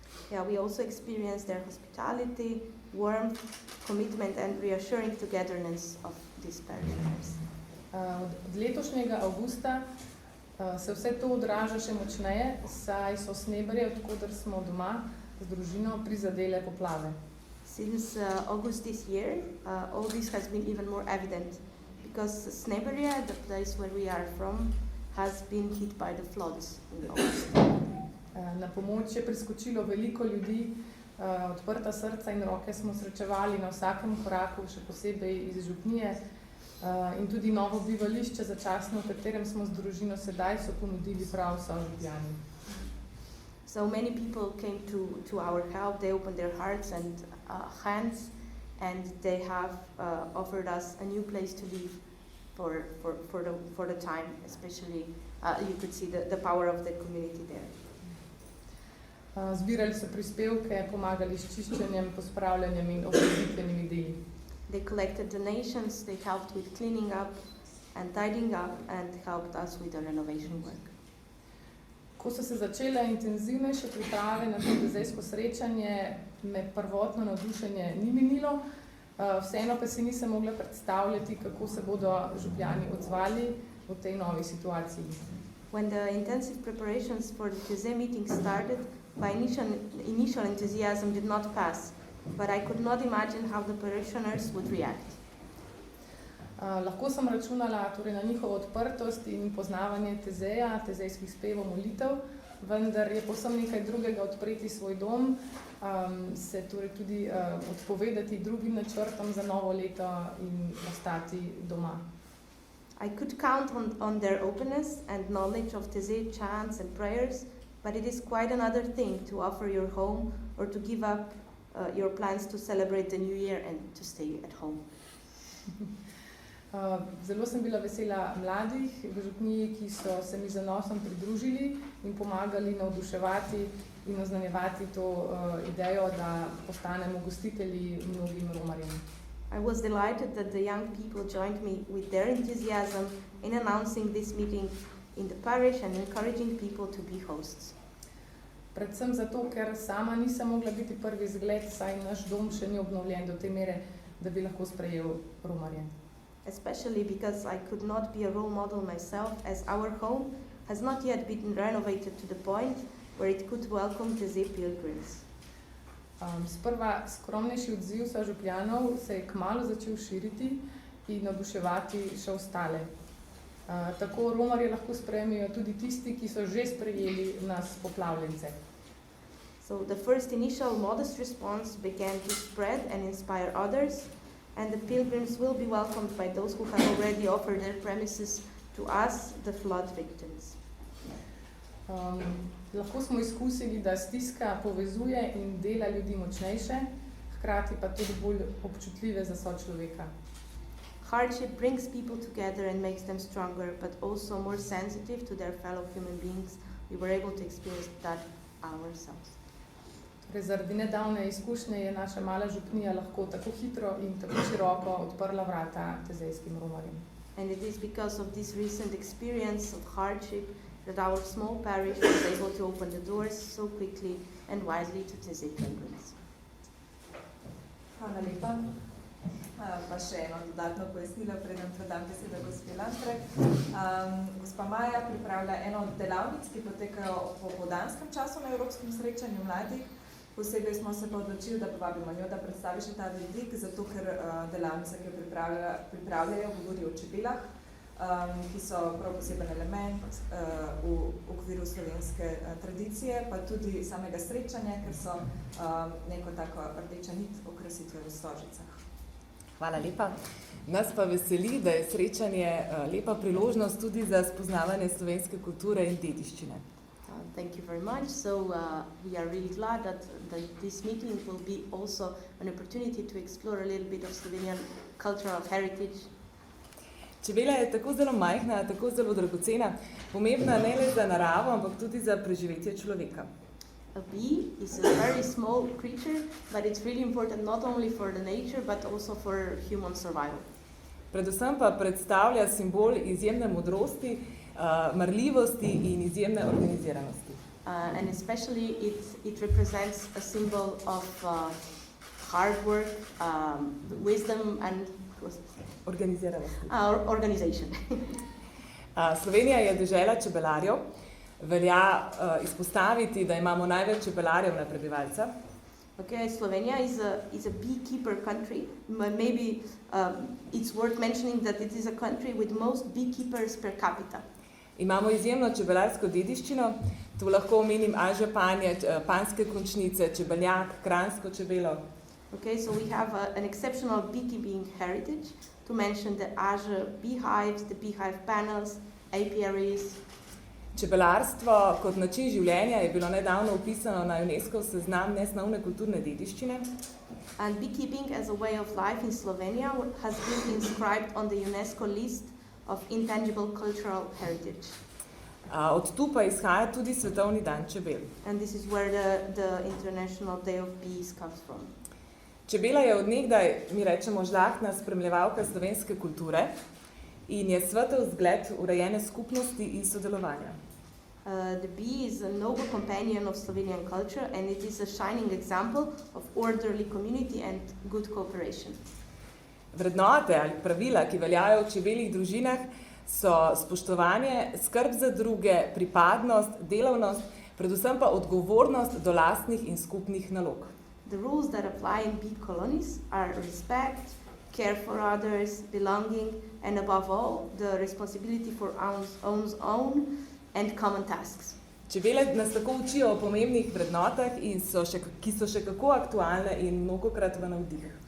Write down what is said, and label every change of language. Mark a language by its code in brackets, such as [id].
[en] Yeah, we also experience their hospitality, warmth, commitment and reassuring togetherness of these parishioners. [sl] Od letošnjega avgusta se vse to odraža še močneje, saj so Sneberje, odkoder smo doma z družino, prizadele poplave. [en] Since August this year, all this has been even more evident, because Sneberje, the place where we are from, has been hit by the floods in August. [sl] Na pomoč je priskočilo veliko ljudi, odprta srca in roke smo srečevali na vsakem koraku, še posebej iz župnije, in tudi novo bivališče začasno, v katerem smo z družino sedaj, so ponudili prav vso v Ljubljani. [en] So many people came to our help. They opened their hearts and hands, and they have offered us a new place to live for the time. Especially, you could see the power of the community there. [sl] Zbirali so prispevke, pomagali s čiščenjem, pospravljanjem in obnovitvenimi deli. [en] They collected donations. They helped with cleaning up and tidying up, and helped us with the renovation work. [sl] Ko so se začele intenzivnejše priprave na to tezejsko srečanje, me prvotno navdušenje ni minilo, vseeno pa si nisem mogla predstavljati, kako se bodo župljani odzvali v tej novi situaciji. [en] When the intensive preparations for the TZ meeting started, my initial enthusiasm did not pass, but I could not imagine how the parishioners would react. [sl] Lahko sem računala torej na njihovo odprtost in poznavanje tezeja, tezejskih spevov, molitev, vendar je povsem nekaj drugega odpreti svoj dom, se torej tudi odpovedati drugim načrtom za novo leto in ostati doma. [en] I could count on their openness and knowledge of Teze chants and prayers, but it is quite another thing to offer your home or to give up your plans to celebrate the new year and to stay at home. [sl] Zelo sem bila vesela mladih v župniji, ki so se mi z zanosom pridružili in pomagali navduševati in oznanjevati to idejo, da postanemo gostitelji mnogim Romarjem. [en] I was delighted that the young people joined me with their enthusiasm in announcing this meeting in the parish and encouraging people to be hosts. [sl] Predvsem zato, ker sama nisem mogla biti prvi zgled, saj naš dom še ni obnovljen do te mere, da bi lahko sprejel Romarje. [en] Especially because I could not be a role model myself, as our home has not yet been renovated to the point where it could welcome Teze pilgrims. [sl] Sprva skromnejši odziv sožupljanov se je kmalu začel širiti in navduševati še ostale. Tako Romarje lahko sprejmejo tudi tisti, ki so že sprejeli nas poplavljence. [en] So the first initial modest response began to spread and inspire others, and the pilgrims will be welcomed by those who have already offered their premises to us, the flood victims. [sl] Lahko smo izkusili, da stiska povezuje in dela ljudi močnejše, hkrati pa tudi bolj občutljive za sočloveka. [en] Hardship brings people together and makes them stronger, but also more sensitive to their fellow human beings. We were able to experience that ourselves. [sl] Zaradi nedavne izkušnje je naša mala župnija lahko tako hitro in tako široko odprla vrata tezejskim Romarjem. [en] And it is because of this recent experience of hardship that our small parish was able to open the doors so quickly and wisely to Teze pilgrims. [sl] Hvala lepa. Pa še eno dodatno pojasnilo, preden predam besedo gospe Landre. Gospa Maja pripravlja eno od delavnic, ki potekajo v popoldanskem času na Evropskem srečanju mladih. Posebej smo se pa odločili, da povabimo njo, da predstavi še ta vidik, zato ker delavnica, ki jo pripravljajo, govori o čebelah, ki so prav poseben element v okviru slovenske tradicije, pa tudi samega srečanja, ker so neko tako rdeča nit okrasitve v Stožicah. Hvala lepa. Nas pa veseli, da je srečanje lepa priložnost tudi za spoznavanje slovenske kulture in dediščine. [en] Thank you very much. So we are really glad that this meeting will be also an opportunity to explore a little bit of Slovenian cultural heritage. [sl] Čebela je tako zelo majhna, tako zelo dragocena, pomembna ne le za naravo, ampak tudi za preživetje človeka. [en] A bee is a very small creature, but it's really important not only for the nature, but also for human survival. [sl] Predvsem pa predstavlja simbol izjemne modrosti, marljivosti in izjemne organiziranosti. [en] And especially it represents a symbol of hard work, wisdom and [sl] Organiziranosti. [en] Organization. [sl] Slovenija je dežela čebelarjev. Velja izpostaviti, da imamo največ čebelarjev na prebivalca. [en] Okay, Slovenia is a beekeeper country. Maybe it's worth mentioning that it is a country with most beekeepers per capita. [sl] Imamo izjemno čebelarsko dediščino. Tu lahko omenim Anže Panje, panske končnice, čebeljak, kranjsko čebelo. [en] Okay, so we have an exceptional beekeeping heritage. To mention the Azure beehives, the beehive panels, apiaries. [sl] Čebelarstvo kot način življenja je bilo nedavno upisano na UNESCO seznam nesnovne kulturne dediščine. [en] And beekeeping as a way of life in Slovenia has been inscribed on the UNESCO list of intangible cultural heritage. [sl] Od tu pa izhaja tudi Svetovni dan čebel. [en] And this is where the International Day of Bees comes from. [sl] Čebela je od nekdaj, mi rečemo, žlahtna spremljevalka slovenske kulture in je svetel zgled urejene skupnosti in sodelovanja. [en] The bee is a noble companion of Slovenian culture and it is a shining example of orderly community and good cooperation. [sl] Vrednote ali pravila, ki veljajo v čebeljih družinah, so spoštovanje, skrb za druge, pripadnost, delavnost, predvsem pa odgovornost do lastnih in skupnih nalog. [en] The rules that apply in bee colonies are respect, care for others, belonging, and above all, the responsibility for one's own and common tasks. [sl] Čebele nas tako učijo o pomembnih vrednotah, ki so še kako aktualne in mnogokrat v navdih.